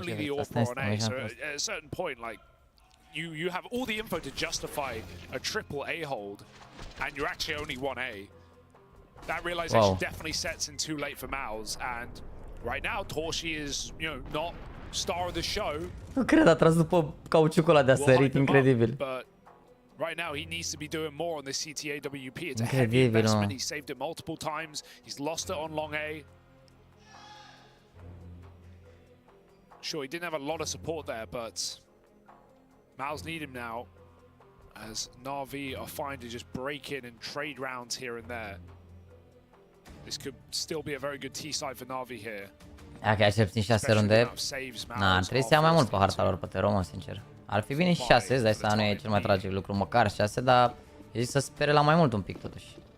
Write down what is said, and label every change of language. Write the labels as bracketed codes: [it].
[en] so at a certain point, like you have all the info to justify a triple A hold, and you're actually only 1A. That realization definitely sets in too late for MOUZ, and right now Torshi is, not star of the show. [ro] Nu cred, a tras după cauciucul ăla de-a sărit, incredibil. [en] But right now he needs to be doing more on this CTAWP. It's a heavy investment. He saved it multiple times. He's lost it on long A. Sure, he didn't have a lot of support there, but MOUZ need him now, as NaVi are fine to just break in and trade rounds here and there. This could still be a very good T-side for NaVi here. [ro] Dacă cel puțin 6 runde, ar trebui să ia mai mult pe harta lor, pe Teromă, sincer. Ar fi bine și 6, îți dai seama, nu e cel mai tragic lucru, măcar 6, dar e zis să spere la mai mult un pic, totuși.